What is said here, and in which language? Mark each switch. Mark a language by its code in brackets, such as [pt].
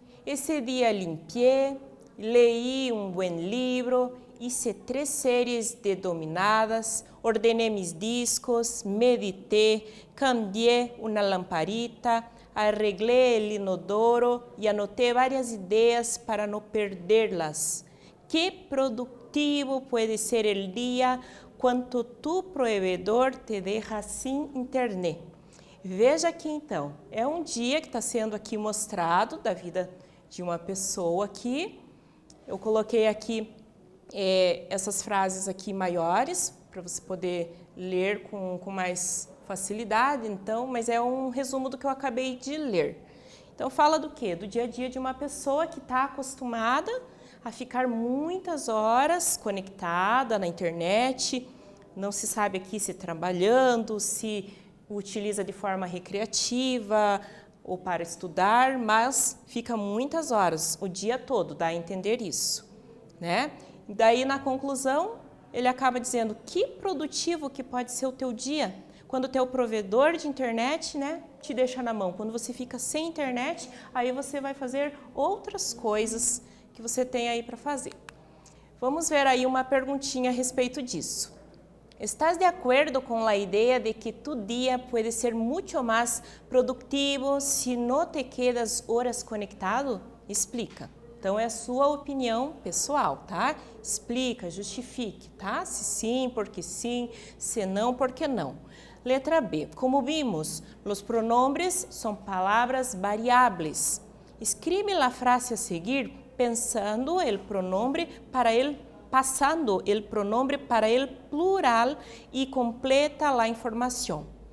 [es] Esse dia limpié, leí um buen libro, hice 3 séries de dominadas, ordené mis discos, medité, cambié una lamparita, arreglé el inodoro y anoté varias ideas para no perderlas. Qué productivo puede ser el día cuando tu provedor te deja sin internet. [pt] Veja aqui então, é um dia que está sendo aqui mostrado da vida de uma pessoa aqui. Eu coloquei aqui essas frases aqui maiores para você poder ler com mais facilidade, então, mas é um resumo do que eu acabei de ler. Então, fala do quê? Do dia a dia de uma pessoa que está acostumada a ficar muitas horas conectada na internet, não se sabe aqui se trabalhando, se utiliza de forma recreativa ou para estudar, mas fica muitas horas, o dia todo, dá a entender isso, né? Daí, na conclusão, ele acaba dizendo que produtivo que pode ser o teu dia, quando o teu provedor de internet, né, te deixa na mão. Quando você fica sem internet, aí você vai fazer outras coisas que você tem aí para fazer. Vamos ver aí uma perguntinha a respeito disso. [es] ¿Estás de acuerdo con la idea de que tu día puede ser mucho más productivo si no te quedas horas conectado? Explica. [pt] Então, é a sua opinião pessoal, tá? Explica, justifique, tá? Se sim, porque sim, se não, porque não. Letra B. Como vimos, os pronombres são palavras variáveis. Escribe a frase a seguir pensando o pronombre para passando o pronombre para o plural e completa a informação.